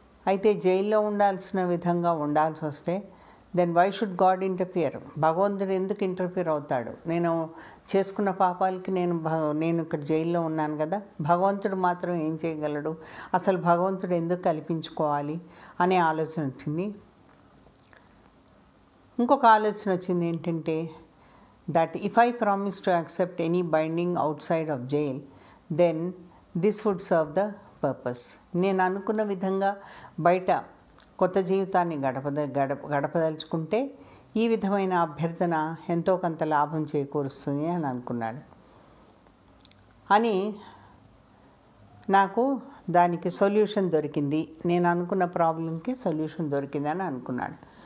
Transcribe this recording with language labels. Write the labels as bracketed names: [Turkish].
[Telugu] అయితే జైల్లో ఉండాల్సిన విధంగా ఉండాల్సి వస్తే [English] Then why should God interfere? [Telugu] భగవంతుడు ఎందుకు ఇంటర్ఫియర్ అవుతాడు? నేను చేసుకున్న పాపాలకి నేను ఇక్కడ జైల్లో ఉన్నాను కదా, భగవంతుడు మాత్రం ఏం చేయగలడు? అసలు భగవంతుడు ఎందుకు కల్పించుకోవాలి అనే ఆలోచన వచ్చింది. ఇంకొక ఆలోచన వచ్చింది ఏంటంటే, [English] that if I promise to accept any binding outside of jail, then this would serve the purpose. [Telugu] నేను అనుకున్న విధంగా బయట కొత్త జీవితాన్ని గడపదలుచుకుంటే ఈ విధమైన అభ్యర్థన ఎంతో కొంత లాభం చేకూరుస్తుంది అని అనుకున్నాడు. అని నాకు దానికి సొల్యూషన్ దొరికింది, నేను అనుకున్న ప్రాబ్లంకి సొల్యూషన్ దొరికింది అని అనుకున్నాడు.